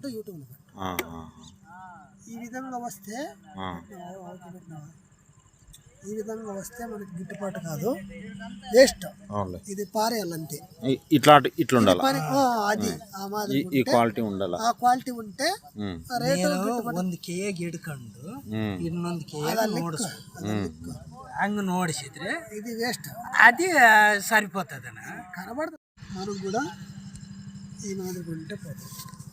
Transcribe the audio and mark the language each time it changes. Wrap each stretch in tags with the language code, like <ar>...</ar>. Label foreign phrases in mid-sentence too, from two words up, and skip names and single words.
<te>యూట్యూబ్ ఈ విధంగా వస్తే ఈ విధంగా వస్తే మనకి గిట్టుబాటు కాదు, వేస్ట్. అవునులే. ఇది పారేయాలంతే. ఇట్లా ఉండాలి. అది ఆ మాదిరి ఈ క్వాలిటీ ఉండాలి. ఆ క్వాలిటీ ఉంటే రేటు</te> <kn>ಒಂದಕ್ಕೆ ಗಿಡ್ಕೊಂಡು ಇನ್ನೊಂದಕ್ಕೆ ನೋಡಿಸ್ ಹಂಗೆ ನೋಡಿಸಿದ್ರೆ</kn> <te>ఇది వేస్ట్, అది సరిపోతుందన్న. కనబడదు. మనకు కూడా ఈ మాదిరి ఉంటే పోతుంది.</te>